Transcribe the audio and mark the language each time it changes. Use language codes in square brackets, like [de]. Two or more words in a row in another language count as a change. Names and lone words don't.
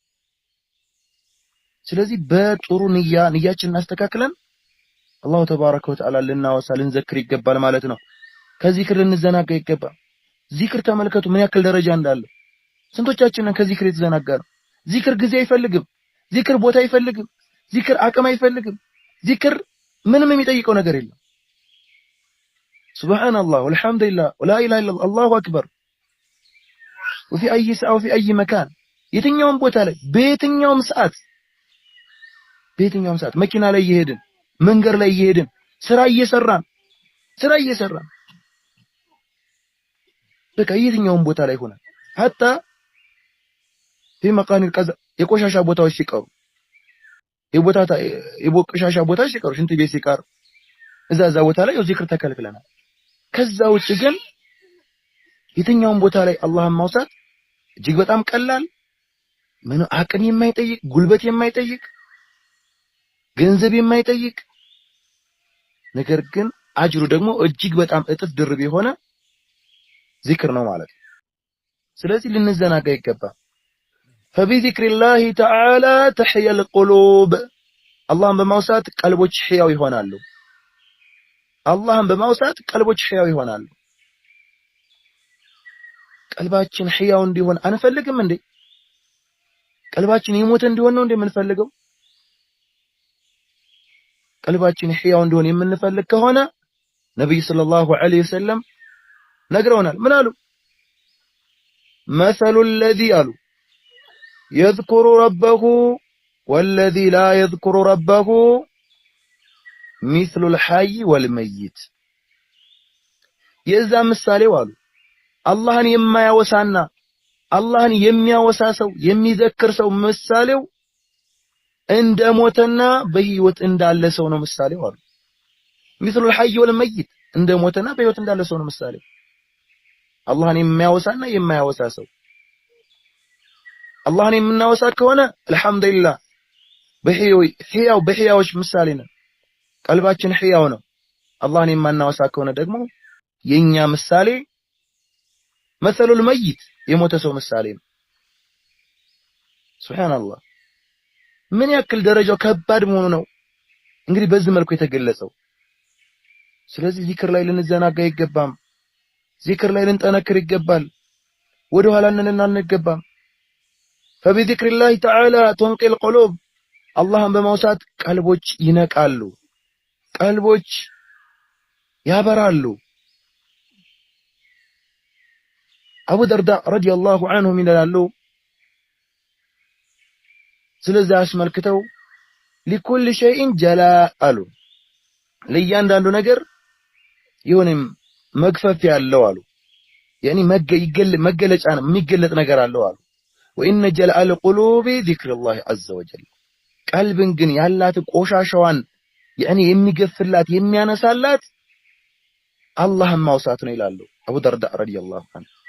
[am] ስለዚህ በጥሩ ንያችንን አስተካክለን [ar] الله تبارك وتعالى [am] ልናወሳ ልንዘክር ይገባል ማለት ነው ከዚክር ልንዘናጋ ይገባል ዚክር ተመልከቱ ምን ያክል ደረጃ እንዳለው ስንቶቻችንን ከዚክር የተዘናጋ ነው ዚክር ጊዜ አይፈልግም ዚክር ቦታ አይፈልግም ዚክር አቅም አይፈልግም ዚክር ምንም የሚጠይቀው ነገር የለም [ar] سبحان الله والحمد لله ولا اله الا الله الله اكبر وفي اي ساعه وفي اي مكان [am] የትኛውም ቦታ ላይ በየትኛውም ሰዓት መኪና ላይ እየሄድን መንገድ ላይ እየሄድን ስራ እየሰራን በቃ የትኛውም ቦታ ላይ ሆነ [ar] حتى في مكان القذى [am] የቆሻሻ ቦታዎች ሲቀሩ የቆሻሻ ቦታዎች ሲቀሩ ሽንት ቤት ሲቀር እዛ ቦታ ላይ ዚክር ተከልክለናል ከዛ ውጭ ግን የትኛውም ቦታ ላይ አላህን ማውሳት እጅግ በጣም ቀላል ምን አቅም የማይጠይቅ ጉልበት የማይጠይቅ ገንዘብ የማይጠይቅ ነገር ግን አጅሩ ደግሞ እጅግ በጣም እጥፍ ድርብ የሆነ ዚክር ነው ማለት ነው። ስለዚህ ልንዘናጋ ይገባል። [ar] فبذكر الله تعالى تحيا القلوب [am] አላህን በማውሳት ቀልቦች ሕያው ይሆናሉ። አላህን በማውሳት ቀልቦች ሕያው ይሆናሉ። ቀልባችን ሕያው እንዲሆን አንፈልግም እንዴ? ቀልባችን ይሞት እንዲሆን ነው እንዴ የምንፈልገው? ቀልባችን ሕያው እንዲሆን የምንፈልግ ከሆነ ነብዩ [ar] صلى الله عليه وسلم [am] ነግረውናል። ምን አሉ? [ar] مثل الذي አሉ يذكر ربه والذي لا يذكر ربه مثل الحي والميت [am] የዛ ምሳሌው አሉ አላህን የማያወሳና አላህን የሚያወሳ ሰው የሚዘክር ሰው ምሳሌው እንደ ሞተና በህይወት እንዳለ ሰው ነው ምሳሌው አሉ። [ar] مثل الحي والميت [am] እንደ ሞተና በህይወት እንዳለ ሰው ነው ምሳሌው። አላህን የሚያወሳና የማያወሳ ሰው አላህን የምናወሳ ከሆነ አልহামዱሊላህ በህያዎች ምሳሌ ነው። ቀልባችን ህያው ነው። አላህን የማናወሳ ከሆነ ደግሞ የኛ ምሳሌ [ar] مثل الميت [am] የሞተ ሰው ምሳሌ ነው። ሱብሃንአላህ ምን ያክል ደረጃው ከባድ መሆኑ ነው እንግዲህ በዚህ መልኩ የተገለጸው። ስለዚህ ዚክር ላይ ልንዘናጋ አይገባም። ዚክር ላይ ልንጠነክር ይገባል። ወደ ኋላ አንገባም። [ar] فبذكر الله تعالى تنقي القلوب [am] አላህን በማውሳት ቀልቦች ይነቃሉ፣ ቀልቦች ያበራሉ። አቡ ደርዳ [ar] رضي الله عنه [am] ይላሉ ስለዚህ አስመልክተው [ar] لكل شيء جلاء [am] አሉ ለእያንዳንዱ ነገር የሆነም መግፈፍ ያለው አሉ يعني መገለጫ ነው የሚገለጥ ነገር አለው አሉ [ar] وإن جلاء القلوب ذكر الله عز وجل [am] ቀልብን ግን ያላት ቆሻሻዋን يعني የሚገፍላት የሚያነሳላት አላህን ማውሳት ነው ይላሉ አቡ ደርዳ [ar] رضي الله عنه።